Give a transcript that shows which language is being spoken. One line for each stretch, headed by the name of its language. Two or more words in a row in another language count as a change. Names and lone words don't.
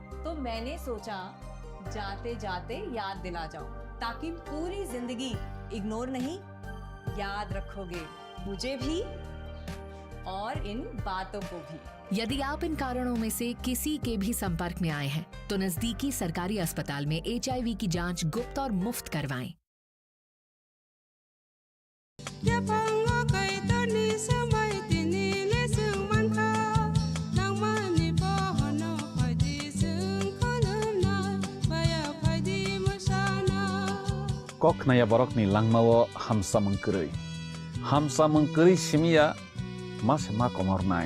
Hindi: तो मैंने सोचा जाते जाते याद दिला जाऊं, ताकि पूरी जिंदगी इग्नोर नहीं याद रखोगे, मुझे भी और इन बातों को भी। यदि आप इन कारणों में से किसी के भी संपर्क में आए हैं तो नजदीकी सरकारी अस्पताल में HIV की जांच गुप्त और मुफ्त करवाएं।
Kok Borok: Kok naya borok ni langmawo hamsa mengkeri simia mas ma komor nai.